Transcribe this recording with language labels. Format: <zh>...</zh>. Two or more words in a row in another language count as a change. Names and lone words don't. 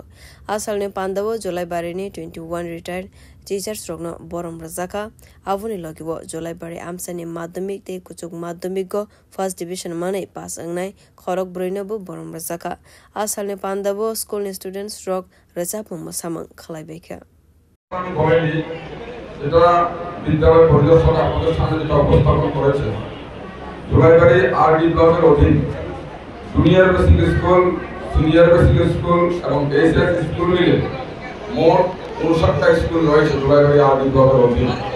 <trp>Asalni Pandavo July Barini 21</trp> <en>retired teachers</en> <trp>Rogno Borom Razaka Avuni Logiwo July Bari Amsani Madhyamik Te Kuchuk Madhyamik Go</trp> <en>First Division</en> <trp>Mane Pass Angnai Khorok Broinobu Borom Razaka. Asalni Pandavo school students Rog Razapu Mosamang Khalaibeka.</trp> <bn>জুলাইবাড়ি আরডি ব্লকের অধীন জুনিয়র বেসিক স্কুল সিনিয়র বেসিক স্কুল এবং এইচএস স্কুল মিলে মোট 59টা স্কুল রয়েছে জুলাইবাড়ি আরডি ব্লকের অধীন।</bn>